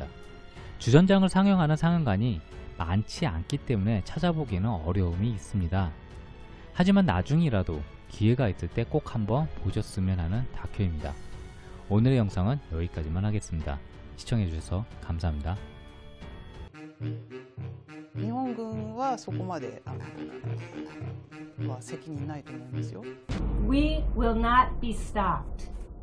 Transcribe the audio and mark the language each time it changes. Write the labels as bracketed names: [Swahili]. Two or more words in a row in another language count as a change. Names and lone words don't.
[Korean] 주전장을 상영하는 상영관이 많지 않기 때문에 찾아보기에는 어려움이 있습니다. 하지만 나중이라도 기회가 있을 때 꼭 한번 보셨으면 하는 다큐입니다. 오늘의 영상은 여기까지만 하겠습니다. 시청해주셔서 감사합니다. [Japanese] 日本軍はそこまでは責任ないと思いますよ。 [English] We will not be stopped.